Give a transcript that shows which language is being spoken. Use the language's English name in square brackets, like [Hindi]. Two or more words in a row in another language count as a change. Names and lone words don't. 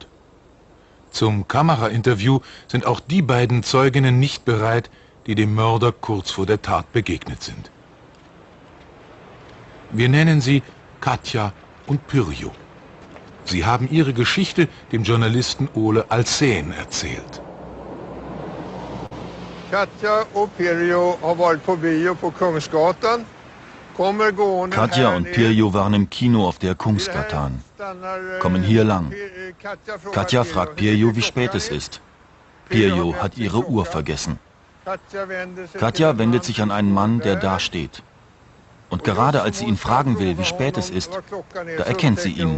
[German] Zum Kamerainterview sind auch die beiden Zeuginnen nicht bereit, die dem Mörder kurz vor der Tat begegnet sind. Wir nennen sie Katja und Pirjo. Sie haben ihre Geschichte dem Journalisten Ole Alsen erzählt. [Swedish] Katja und Pirjo har varit på bio på Kungsgatan. [German] Katja und Pirjo waren im Kino auf der Kungsgatan, kommen hier lang. Katja fragt Pirjo, wie spät es ist. Pirjo hat ihre Uhr vergessen. Katja wendet sich an einen Mann, der da steht. Und gerade als sie ihn fragen will, wie spät es ist, da erkennt sie ihn.